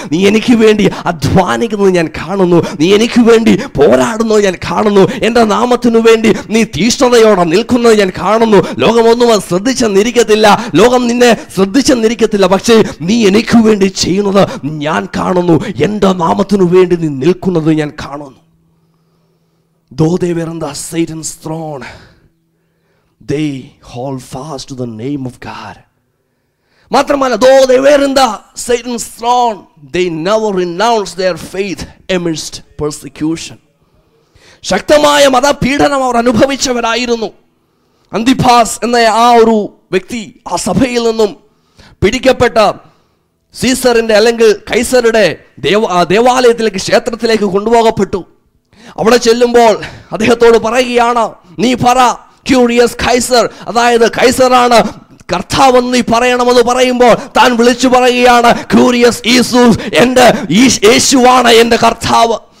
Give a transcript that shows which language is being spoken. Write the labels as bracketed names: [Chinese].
[Malayalam] നീ എനിക്ക് വേണ്ടി അധ്വാനിക്കുന്നത് ഞാൻ കാണുന്നു. നീ എനിക്ക് വേണ്ടി പോരാടുന്നത് ഞാൻ കാണുന്നു. എൻ്റെ നാമത്തിനു വേണ്ടി നീ തീഷ്ണതയോടെ നിൽക്കുന്നത് ഞാൻ കാണുന്നു. ലോകമൊന്നും അത് ലോകം നിന്നെ ശ്രദ്ധിച്ചെന്നിരിക്കത്തില്ല. പക്ഷേ നീ എനിക്ക് വേണ്ടി ചെയ്യുന്നത് ഞാൻ കാണുന്നു. എൻ്റെ നാമത്തിനു വേണ്ടി നീ നിൽക്കുന്നത് ഞാൻ കാണുന്നു. [English] Though they were on the Satan's throne, they hold fast to the name of God. [Malayalam] മാത്രമല്ല, [English] though they were in the Satan's throne, they never renounced their faith amidst persecution. [Malayalam] ശക്തമായ മതപീഡനം അവർ അനുഭവിച്ചവരായിരുന്നു. അന്തിപാസ് എന്ന ആ ഒരു വ്യക്തി ആ സഭയിൽ നിന്നും പിടിക്കപ്പെട്ട സീസറിന്റെ അല്ലെങ്കിൽ കൈസറുടെ ദേവാലയത്തിലേക്ക്, ക്ഷേത്രത്തിലേക്ക് കൊണ്ടുപോകപ്പെട്ടു. അവിടെ ചെല്ലുമ്പോൾ അദ്ദേഹത്തോട് പറയുകയാണ്, നീ പറ, [Greek] ക്യൂറിയസ് കൈസർ, [Malayalam] അതായത് കൈസറാണ് കർത്താവെന്ന് നീ പറയണമെന്ന് പറയുമ്പോൾ താൻ വിളിച്ചു പറയുകയാണ്, [Greek] ക്യൂറിയസ് ഈസൂസ്, [Malayalam] എൻ്റെ യേശുവാണ് എൻ്റെ കർത്താവ്.